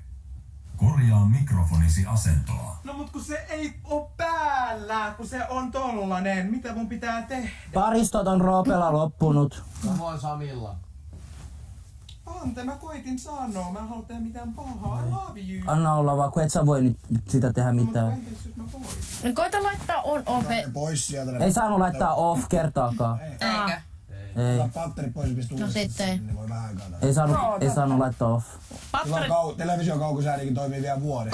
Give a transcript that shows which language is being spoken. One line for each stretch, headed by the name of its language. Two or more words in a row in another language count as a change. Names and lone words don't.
Finnish: Korjaa mikrofonisi asentoa. No mut kun se ei oo päällä, kun se on tollanen. Mitä mun pitää tehdä? Paristot on Roopella loppunut. Samoin Samilla. Ante, mä koitin sanoa. Mä en halua tehdä mitään pahaa.
English: I love you.
Finnish: Anna olla vaan, kun et sä voi nyt sitä tehdä Mutta mitään. entäs jos mä voin? No koita laittaa
English: on off.
Finnish: Ne pois sieltä. Ei saanut laittaa off kertaakaan. Eikö? Ei. Ota patteri pois ja pistä uudestaan. sitten. Ne voi vähän aikaa. Ei saanut laittaa off. Televisiokaukosäänikin toimii vielä vuoden.